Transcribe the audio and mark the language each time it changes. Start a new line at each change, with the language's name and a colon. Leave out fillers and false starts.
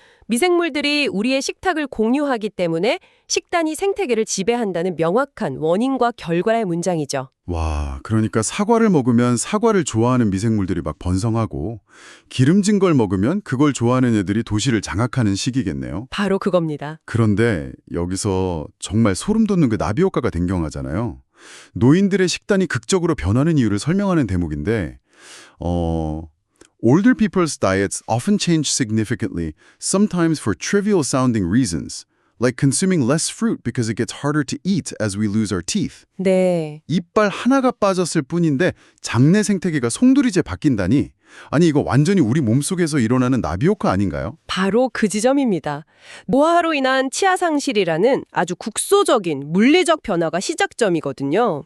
Korean: 미생물들이 우리의 식탁을 공유하기 때문에 식단이 생태계를 지배한다는 명확한 원인과 결과의 문장이죠. 와, 그러니까 사과를 먹으면 사과를 좋아하는 미생물들이 막 번성하고 기름진 걸 먹으면 그걸 좋아하는 애들이 도시를 장악하는 시기겠네요. 바로 그겁니다. 그런데 여기서 정말 소름 돋는 그 나비 효과가 등장하잖아요. 노인들의 식단이 극적으로 변하는 이유를 설명하는 대목인데
English: Older people's diets often change significantly, sometimes for trivial sounding reasons, like consuming less fruit because it gets harder to eat as we lose our teeth.
Korean: 네. 이빨 하나가 빠졌을 뿐인데 장내 생태계가 송두리째 바뀐다니? 아니 이거 완전히 우리 몸속에서 일어나는 나비 효과 아닌가요? 바로 그 지점입니다. 노화로 인한 치아 상실이라는 아주 국소적인 물리적 변화가 시작점이거든요.